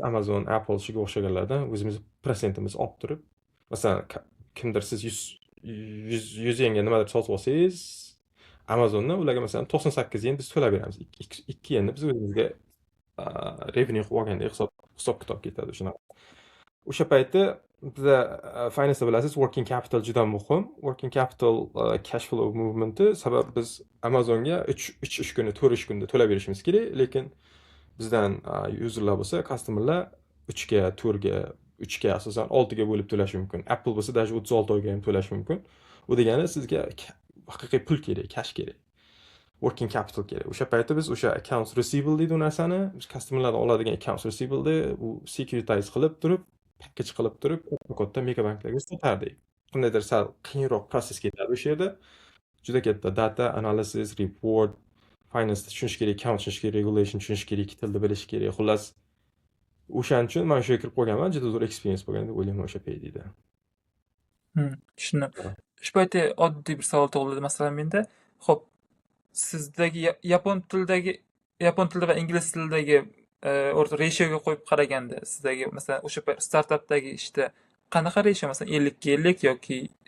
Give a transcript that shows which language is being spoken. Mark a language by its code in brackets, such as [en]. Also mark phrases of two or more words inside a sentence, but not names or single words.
[uz] Amazon, Apple shiga o'xshaganlardan o'zimiz prosentimiz olib turib, masalan, kimdir siz 100 yenga nimadir sotib olsangiz, Amazondan ularga masalan 98 yen biz to'lab beramiz. 2 yenni biz o'zimizga revenue qilib olgandek hisob kitob ketadi shunaqa. O'sha paytda bizda finance bilasiz, [en] working capital [uz] juda muhim. [en] Working capital cash flow movement'i, [uz] sabab biz Amazonga 3 ish kuni, 4 ish kunda to'lab berishimiz kerak, lekin bizdan userlar bo'lsa, customerlar 3 ga, 4 ga, 3 ga asosan 6 ga bo'lib to'lashi mumkin. Apple bo'lsa даже 36 oyga ham to'lashi mumkin. U degani sizga haqiqiy pul kerak, cash kerak. [en] Working capital [uz] kerak. O'sha paytda biz o'sha [en] accounts receivable [uz] deydi u narsani, biz customerlardan oladigan [en] accounts receivable [uz] u securitize qilib turib, package qilib turib, katta megabanklarga sotardik. Qandaydir sal qiyinroq prosess ketadi o'sha yerda. Juda katta [en] data analysis, [uz] report, finance tushunish kerak, account tushunish kerak, regulation tushunish kerak, tilni bilish kerak. Xullas, o'shaning uchun men shu yerga kirib qolganman. Juda zo'r experience bo'lgan deb o'ylayman o'sha paytda. Tushundim. Shu paytda oddiy bir savol tug'ildi masalan menda. Xo'p, sizdagi yapon tilida va ingliz tilidagi o'rta ratioga qo'yib qaraganda, sizdagi masalan o'sha startapdagi ishda qanaqa ratio, masalan 50-50 yoki